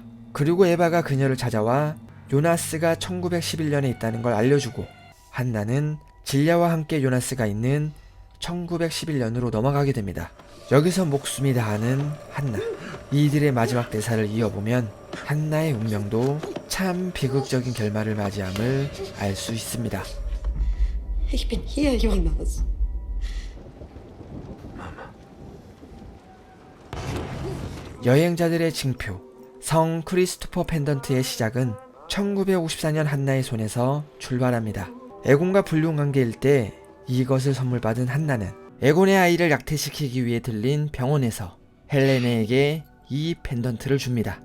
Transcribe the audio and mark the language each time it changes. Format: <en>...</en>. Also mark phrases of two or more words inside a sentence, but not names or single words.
<ko>그리고 에바가 그녀를 찾아와 요나스가 1911년에 있다는 걸 알려주고 한나는 질야와 함께 요나스가 있는 1911년으로 넘어가게 됩니다. 여기서 목숨이 다하는 한나. 이들의 마지막 대사를 이어보면 한나의 운명도 참 비극적인 결말을 맞이함을 알 수 있습니다.</ko> <de>Ich bin hier, Jonas.</de> <ko>여행자들의 징표, 성 크리스토퍼 펜던트의 시작은 1954년 한나의 손에서 출발합니다. 에곤과 불륜관계일 때 이것을 선물 받은 한나는 에곤의 아이를 낙태시키기 위해 들린 병원에서 헬레네에게 이 펜던트를 줍니다.</ko>